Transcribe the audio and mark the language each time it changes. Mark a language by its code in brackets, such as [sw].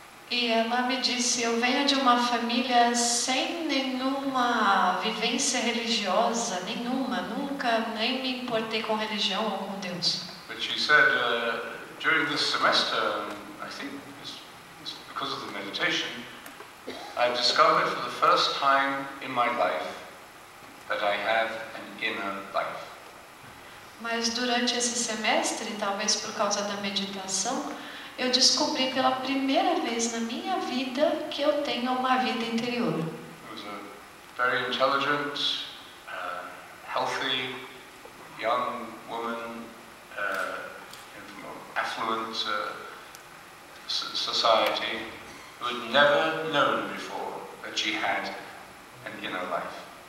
[pt] E ela me disse, eu venho de uma família sem nenhuma vivência religiosa, nunca nem me importei com religião ou com Deus. [en] But she said, during this semester, I think it's because of the meditation, I discovered for the first time in my life that I have an inner life. [pt] Mas durante esse semestre, talvez por causa da meditação, eu descobri pela primeira vez na minha vida que eu tenho uma vida interior. [en] It was a very intelligent, healthy, young woman from an affluent society who had never known before that she had an inner life.